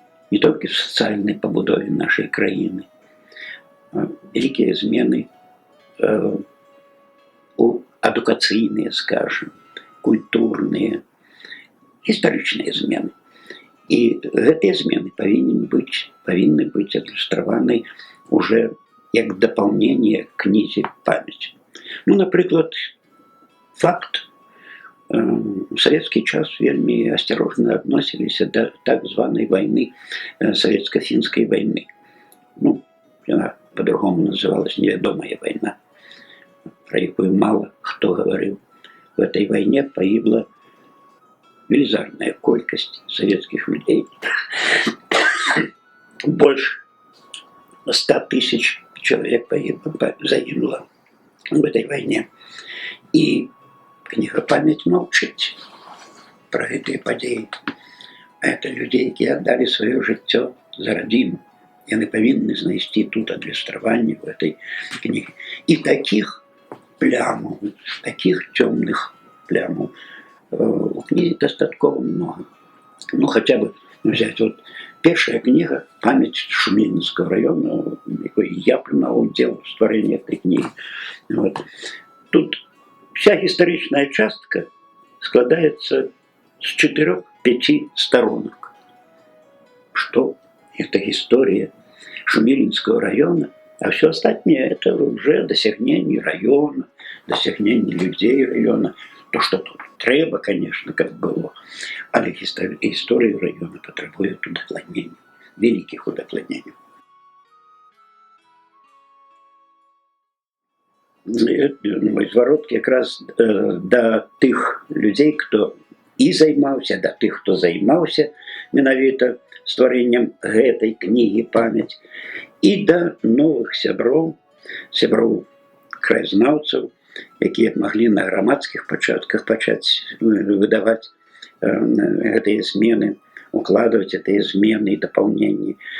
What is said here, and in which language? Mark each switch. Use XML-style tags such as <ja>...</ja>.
<be>Не толькі в сацыяльнай пабудове нашай краіны.</be> <ru>Великие</ru> <be>змены адукацыйныя, скажем, культурныя, гістарычныя змены. І гэтыя змены павінны быць адлюстраваны уже як дапаўненне кнізе памяці. Ну, напрыклад, факт.</be> <ru>В советский час</ru> <be>вельмі</be> <ru>осторожно относились до</ru> <be>так званой</be> <ru>войны, советско-финской войны. Ну, она по-другому называлась неведомая война, про якую мало кто говорил. В этой войне погибла</ru> <be>велизарная колькость</be> <ru>советских людей. Больше 100 тысяч человек</ru> <be>загинуло</be> <ru>в этой войне. И книга</ru> <be>памяць маўчыць про гэтыя падзеі.</be> <ru>Это людей, которые отдали свое</ru> <be>жыццё</be> <ru>за родину.</ru> <be>Яны павінны знайсці тут адлюстраванне</be> <ru>в этой книге. И таких плямаў, таких темных плямаў у книге достаточно много. Ну, хотя бы взять вот первая книга «Память Шумилинского района», якой я принимал</ru> <be>удел в стварэнні</be> <ru>этой книги. Вот. Тут вся историчная частка складается с 4-5 сторонок. Что это история Шумилинского района, а все остальное это уже досягнение района, досягнение людей района. То, что тут</ru> <be>треба,</be> <ru>конечно, как было,</ru> <be>але</be> <ru>история района потребует удокладнений, великих удокладнений.</ru> <be>Мой зворот как раз до тых людей, кто и займаўся, до тых, кто займаўся менавіта стварэннем гэтай кнігі памяць, і да новых сяброў краязнаўцаў, якія маглі на грамадскіх пачатках пачаць выдаваць гэтыя змены,</be> <ru>укладывать</ru> <be>гэтыя змены і дапаўненні.</be>